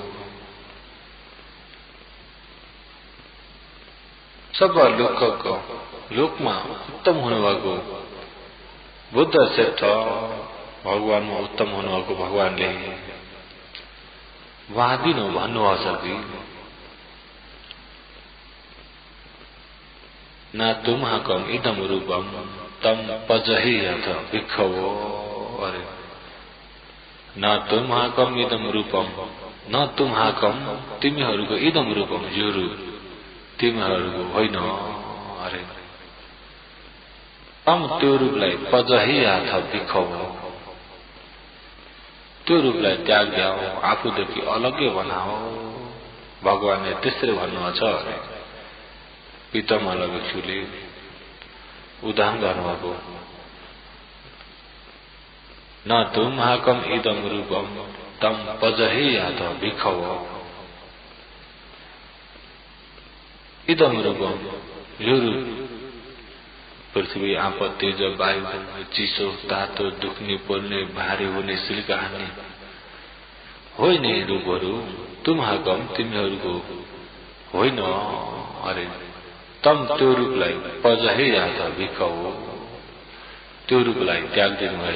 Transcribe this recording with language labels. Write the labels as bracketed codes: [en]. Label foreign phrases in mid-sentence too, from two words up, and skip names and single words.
[ne] सब लोकज्ञ लोकमा उत्तम हुनुभएको बुद्ध श्रेष्ठ भगवानमा उत्तम हुनुभएको भगवानले वादिनो भन्नुभएको छ कि [pi] न तुम्हाकम इदम रूपम तम पजहि अथ भिक्खवो। अरे न तुम्हाकम इदम रूपम, न तुम्हाकम तिमीहरूको इदम रूपम [ne] यो रूप तिमीहरूको होइन। अरे तम त्यो रूपलाई [pi] पजहि अथ भिक्खवो, [ne] त्यो रूपलाई त्याग द्याओ, आफूदेखि अलग्गै बनाओ। भगवानले त्यसरी भन्नुहुन्छ। अरे पितमल भिक्षुले उदाहरण गर्नुभएको [pi] न तुम्हाकम इदम रूपम तम पजहि अथ भिक्खवो। इदम रूपम [ne] यो रूप पृथ्वी आपत तेज वायु चिसो तातो दुख्ने पोल्ने भारी हुने सिल्का हान्ने होइन रूपहरू तुम्हाकम तिमीहरूको होइन। अरे तम त्यो रूपलाई [pi] पजहि अथ भिक्खवो, [ne] त्यो रूपलाई त्याग दिनु है।